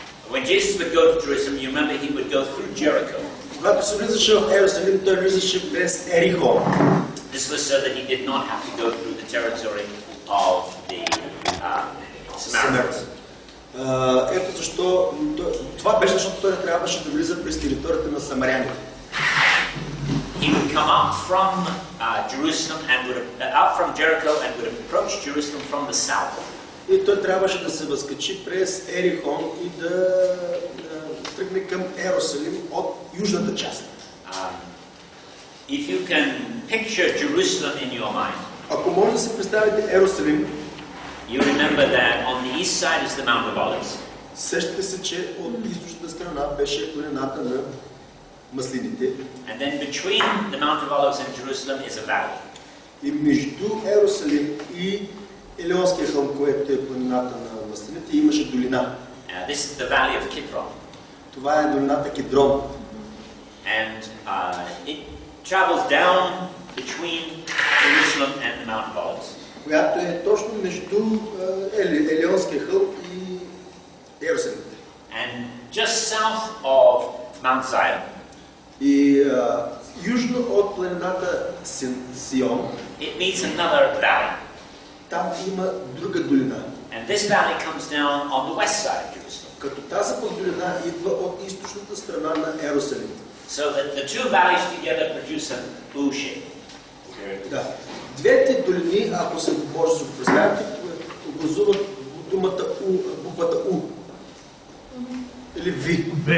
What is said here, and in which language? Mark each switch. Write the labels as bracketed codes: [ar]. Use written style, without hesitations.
[en] When Jesus would go to Jerusalem, you remember he would go through Jericho. [bg] Когато се влизаше в Иерусалим, той влизаше през Ерихон. [en] This was so that he did not have to go through the territory of the Samaritans. [bg] Ето защо това беше, защото той не трябваше да влиза през територията на самаряните. [en] He would come up from Jerusalem and up from Jericho and would approach Jerusalem from the south. [bg] И той трябваше да се възкачи през Ерихон и да тръгне към Иерусалим от южната част. [en] If you can picture Jerusalem in your mind, [bg] ако може да се представите Иерусалим, [en] you remember that on the east side is the Mount of Olives. [bg] Сещате се, че от източната страна беше долината на маслините. [en] And then between the Mount of Olives and Jerusalem is a valley. [bg] И между Иерусалим и Елеонския хълм, което е планината на маслините, имаше долина. [en] This is the valley of Kidron. [bg] Това е долината Кидрон. [en] And it travels down between Jerusalem and the Mount of Olives. [bg] Която е точно между Елеонския хълм и Иерусалим. [en] And just south of Mount Zion. [bg] И южно от планината Сион. [en] It meets another valley. [bg] Там има друга долина. [en] And this valley comes down on the west side of Jerusalem. [bg] Като тази долина идва от източната страна на Иерусалим. [en] So that the two valleys together produce an U shape. [bg] Да. Двете долини, ако се може да се представите, образуват думата У, буквата У. Или Ви.